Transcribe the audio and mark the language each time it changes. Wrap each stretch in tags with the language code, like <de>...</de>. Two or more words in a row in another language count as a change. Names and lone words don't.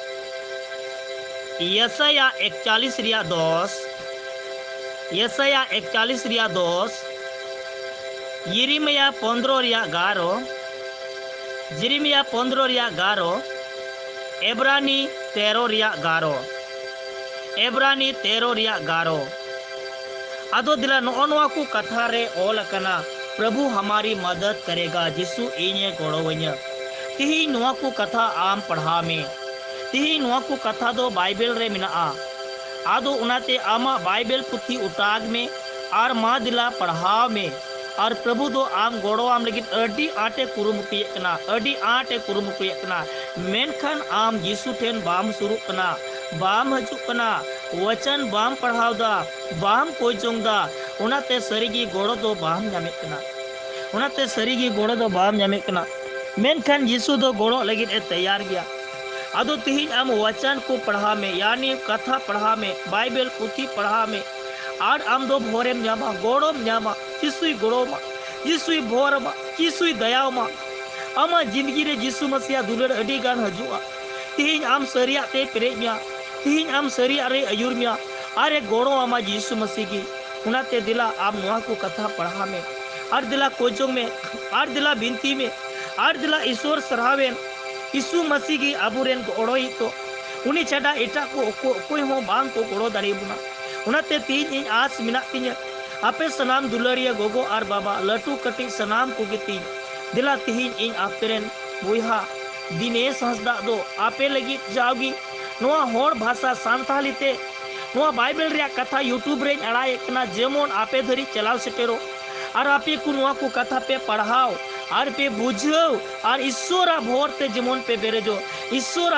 <sat>यशाया 41 रिया 10 यशाया 41 रिया 10 यिरिमया 15 रिया 11 यिरिमया 15 रिया 11 एब्रानी 13 रिया 11 एब्रानी 13 रिया 11 आदो दिला नोआ को कथा रे ओल कना</sat> <hi>प्रभु हमारी मदद करेगा</hi> <sat>यीशु इने गोड़ो व냐 तिही नोआ को कथा आम पढ़ा में तिही नोआ को कथा दो बाइबल रे मिना आदो उनाते आमा बाइबल पुथी उताग में और मा दिला पढ़ाव में और प्रभु दो आम गोड़ो आम लगी अडी आटे कुरुमुटुये कना अडी आटे कुरुमुटुये कना मेनखान आम यीशु ठेन बाम सुरू कना बाम हजू कना वचन बाम पढ़ाव दा बाम कोजोंग दा उनाते सरीगी गोड़ो दो बाम नामे कना उनाते सरीगी गोड़ो दो बाम नामे कना मेनखान यीशु दो गोड़ो लगी ए तैयार गया आदो तिहिन आम वचन को पढ़ा में यानी कथा पढ़ा में बाइबल पुथी पढ़ा में और आम दो भोरेम न्यामा गोड़ोम न्यामा यीशुई गोड़ो मा यीशुई भोर मा यीशुई दयाव मा आमा जिंदगी रे यीशु मसीह दुलड़ अडी गान हजुआ तिहिन आम सरिया ते पेरेज मिया तिहिन आम सरिया रे अयुर मिया अरे गोड़ो आमा यीशु मसीह की उनाते दिला आम नोआ को कथा पढ़ा में और दिला कोजोंग में और दिला बिनती में और दिला ईश्वर सराहवेन यीशु मसीह की आबुरेन गोड़ोई तो उनी छाड़ा एटा को कोई हो बांग को गोड़ो दाड़ी बुना उनाते तीन इन आस मिना तिnya आपे सनाम दुलारिया गोगो आर बाबा लटू कटी सनाम को गिती दिला तिहिन इन आपेरेन बुहा दिनेश हंसदा दो आपे लगी जाओगी नोआ होड़ भाषा सांताली ते नोआ बाइबल रे कथा यूट्यूब रे अड़ाए कना जेमोन आपे धरी चलाव सेटेरो और आपे को नोआ को कथा पे पढ़ाओ और पे बुझो और ईश्वर भोर ते जेमोन पे बेरेजो ईश्वर</sat>